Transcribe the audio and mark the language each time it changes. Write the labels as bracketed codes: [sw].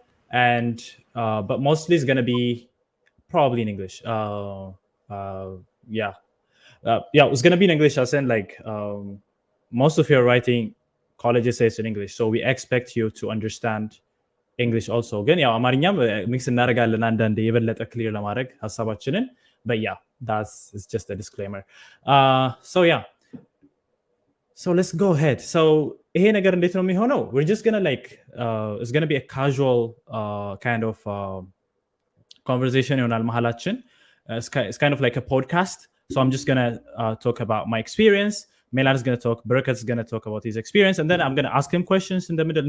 [en] and but mostly it's going to be probably in English. Yeah, it's going to be in English. I said like most of your writing college essays in English, so we expect you to understand English also. [am] ግን ያው አማርኛም ሚክስ እናደርጋለን አንዳንዴ የበለጠ ክሊር ለማድረግ ሀሳባችንን [en] but yeah, that's it's just a disclaimer. So yeah, so let's go ahead. So [am] ይሄ ነገር እንዴት ነው የሚሆነው? [en] We're just gonna like it's gonna be a casual kind of conversation [am] ይሆናል መሀላችን. [en] It's kind of like a podcast. So I'm just gonna talk about my experience. Melan is gonna talk. Barakat is gonna talk about his experience, and then I'm gonna ask him questions in the middle.